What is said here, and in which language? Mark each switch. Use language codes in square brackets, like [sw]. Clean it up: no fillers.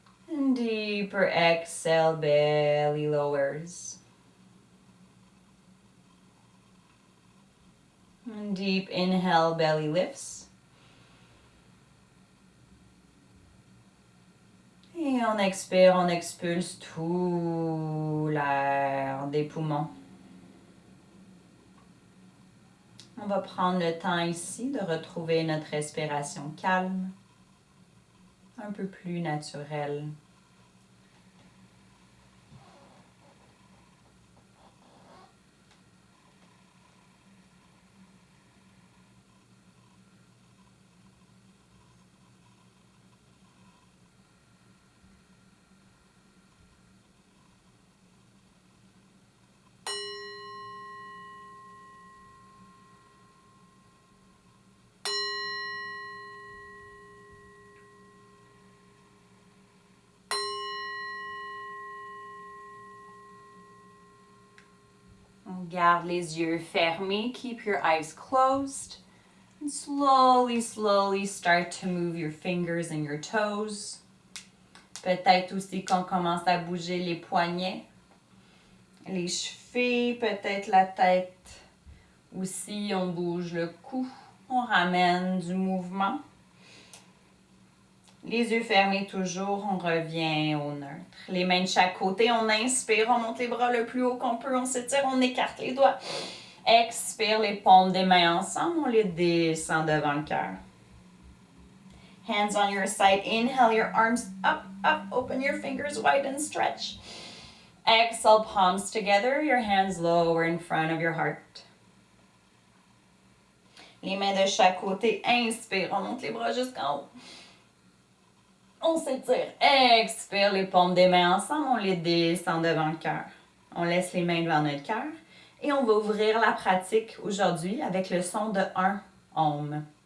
[en] And deeper exhale, belly lowers. And deep inhale, belly lifts. [fr] Et on expire, on expulse tout l'air des poumons. On va prendre le temps ici de retrouver notre respiration calme, un peu plus naturelle. On garde les yeux fermés. [en] Keep your eyes closed. And slowly, slowly start to move your fingers and your toes. [fr] Peut-être aussi qu'on commence à bouger les poignets, les chevilles, peut-être la tête. Aussi, on bouge le cou. On ramène du mouvement. Les yeux fermés toujours, on revient au neutre. Les mains de chaque côté, on inspire, on monte les bras le plus haut qu'on peut, on s'étire, on écarte les doigts. Expire, les paumes des mains ensemble, on les descend devant le cœur. [en] Hands on your side, inhale your arms up, up, open your fingers wide and stretch. Exhale, palms together, your hands lower in front of your heart. [fr] Les mains de chaque côté, inspire, on monte les bras jusqu'en haut. On s'étire, expire, les paumes des mains ensemble, on les descend devant le cœur. On laisse les mains devant notre cœur et on va ouvrir la pratique aujourd'hui avec le son de 1 Om.